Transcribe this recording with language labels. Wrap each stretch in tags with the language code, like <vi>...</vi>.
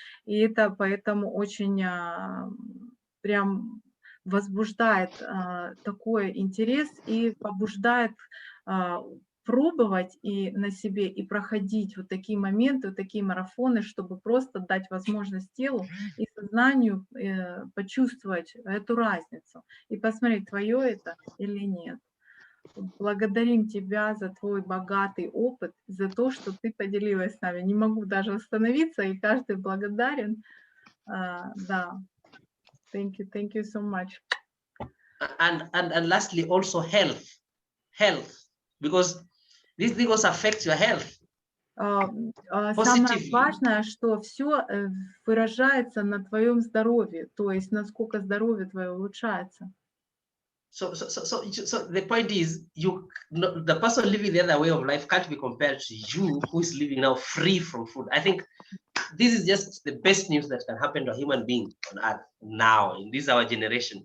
<ru>И это поэтому очень прям возбуждает такой интерес и побуждает пробовать и на себе, и проходить вот такие моменты, вот такие марафоны, чтобы просто дать возможность телу и сознанию почувствовать эту разницу и посмотреть, твое это или нет. Благодарим тебя за твой богатый опыт, за то, что ты поделилась с нами. Не могу даже остановиться, и каждый благодарен.</ru> <en>Да. Thank you so much. And lastly, also health, because these things affect your health.</en> <ru>Самое важное, что все выражается на твоем здоровье, то есть насколько здоровье твое улучшается.</ru> <en>So the point is, the person living the other way of life can't be compared to you who is living now free from food. I think this is just the best news that can happen to a human being on earth now in this our generation.</en>